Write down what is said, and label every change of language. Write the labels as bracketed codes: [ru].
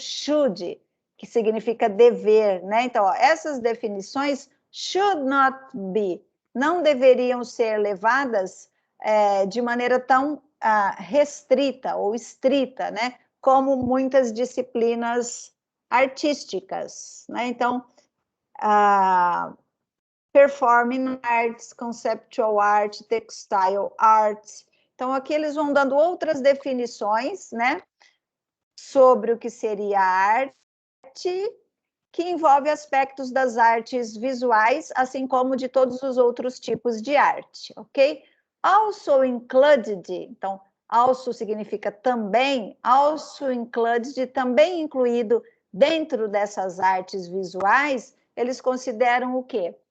[pt] Should, que significa dever, né? Então, ó, essas definições [en] should not be, [pt] não deveriam ser levadas de maneira tão restrita ou estrita, né? Como muitas disciplinas artísticas, né? [en] Então, performing arts, conceptual art, textile arts. [pt] Então, aqui eles vão dando outras definições, né? Sobre o que seria arte, que envolve aspectos das artes visuais, assim como de todos os outros tipos de arte, ok? Also included, então, also significa também, [en] also included, [pt] também incluído dentro dessas artes visuais, eles consideram o quê?